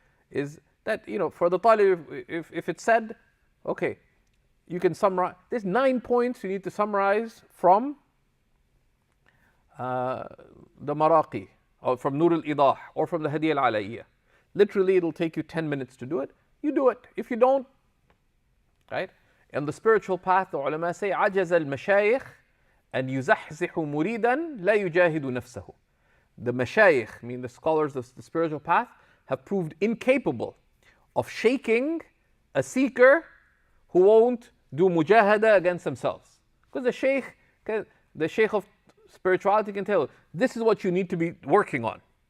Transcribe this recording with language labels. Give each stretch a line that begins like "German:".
English: Is that, for the talib, if it's said, okay, you can summarize, there's 9 points you need to summarize from the Maraqi, or from Nur al-Idah, or from the Hadiyah al-Alaiyah. Literally, it'll take you 10 minutes to do it. You do it. If you don't, right? In the spiritual path, the ulama say,
Arabic: عَجَزَ الْمَشَايِخ أَنْ يُزَحْزِحُ مُرِيدًا لَا يُجَاهِدُ نَفْسَهُ.
English: The mashayikh, the scholars of the spiritual path, have proved incapable of shaking a seeker who won't do mujahada against themselves. Because the shaykh of spirituality can tell you, this is what you need to be working on.